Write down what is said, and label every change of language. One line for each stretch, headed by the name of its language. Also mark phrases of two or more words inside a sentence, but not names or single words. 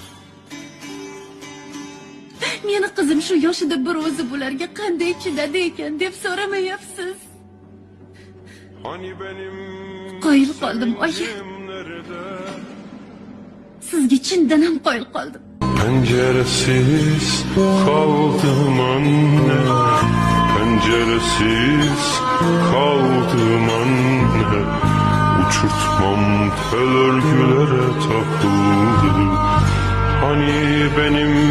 Uzbek: Meni qizim shu yoshida bir o'zi bularga qanday chidadi ekan deb so'ramayapsiz. Qoyil qoldim, oyi. Sizga chindan ham qoyil qoldim.
Turkish: Penceresiz kaldım anne, penceresiz kaldım anne. Uçurtmam tel örgülere takıldı. Hani benim